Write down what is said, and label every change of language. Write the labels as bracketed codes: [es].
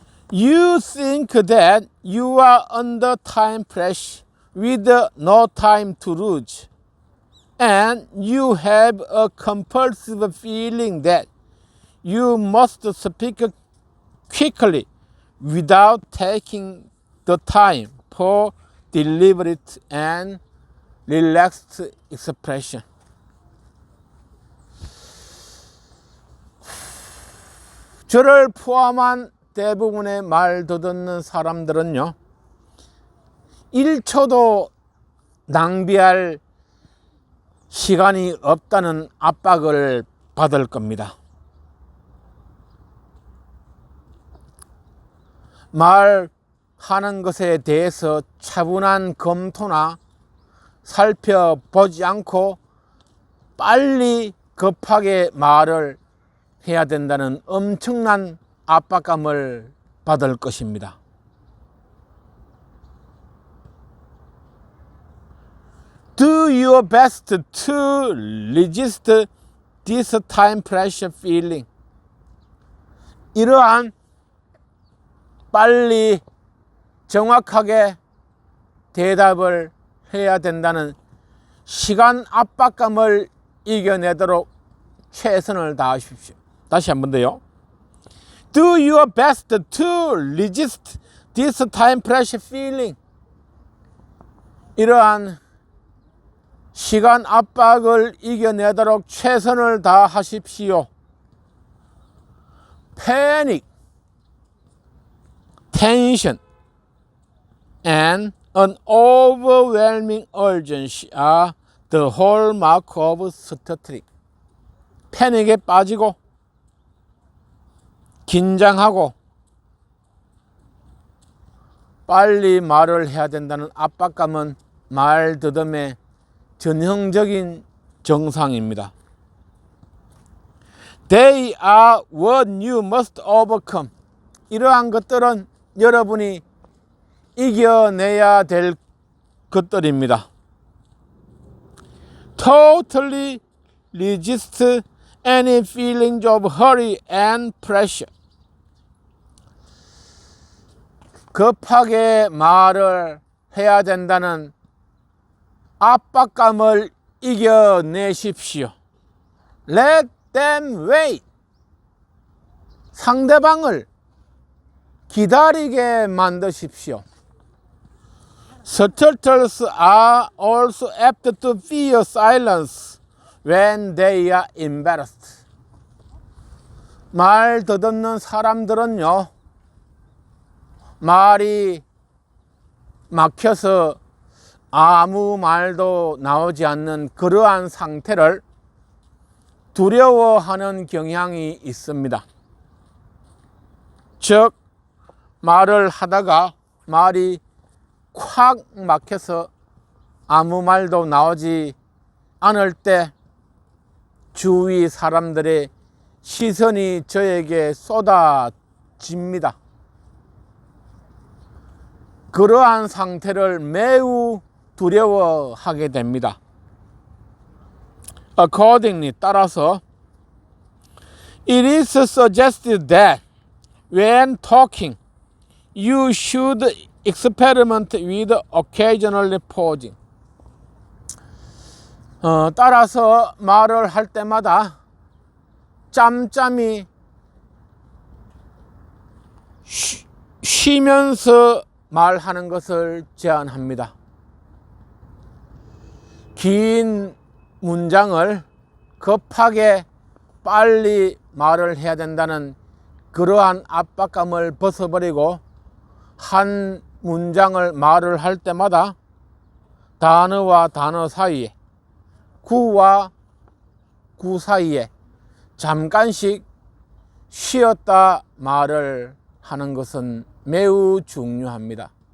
[en] You think that you are under time pressure with no time to lose, and you have a compulsive feeling that you must speak quickly without taking the time for deliberate and relaxed expression. [ko] 저를 포함한 대부분의 말 더듬는 사람들은요, 1초도 낭비할 시간이 없다는 압박을 받을 겁니다. 말하는 것에 대해서 차분한 검토나 살펴보지 않고 빨리 급하게 말을 해야 된다는 엄청난 압박감을 받을 것입니다. [en] Do your best to resist this time pressure feeling. [ko] 이러한 빨리 정확하게 대답을 해야 된다는 시간 압박감을 이겨내도록 최선을 다하십시오. 다시 한 번 더요. [en] Do your best to resist this time pressure feeling. [ko] 이러한 시간 압박을 이겨내도록 최선을 다하십시오. [en] Panic, tension, and an overwhelming urgency are the hallmark of stuttering. [ko] 패닉에 빠지고 긴장하고 빨리 말을 해야 된다는 압박감은 말 더듬의 전형적인 증상입니다. [en] They are what you must overcome. [ko] 이러한 것들은 여러분이 이겨내야 될 것들입니다. [en] Totally resist any feelings of hurry and pressure. [ko] 급하게 말을 해야 된다는 압박감을 이겨내십시오. [en] Let them wait. [ko] 상대방을 기다리게 만드십시오. [en] Turtles are also apt to fear silence when they are embarrassed. [ko] 말 더듬는 사람들은요, 말이 막혀서 아무 말도 나오지 않는 그러한 상태를 두려워하는 경향이 있습니다. 즉, 말을 하다가 말이 콱 막혀서 아무 말도 나오지 않을 때 주위 사람들의 시선이 저에게 쏟아집니다. 그러한 상태를 매우 두려워하게 됩니다. [en] Accordingly, [ko] 따라서 [en] it is suggested that when talking, you should experiment with occasionally pausing. [ko] 따라서 말을 할 때마다 짬짬이 쉬면서 말하는 것을 제안합니다. 긴 문장을 급하게 빨리 말을 해야 된다는 그러한 압박감을 벗어버리고 한 문장을 말을 할 때마다 단어와 단어 사이에, 구와 구 사이에 잠깐씩 쉬었다 말을 하는 것은 매우 중요합니다.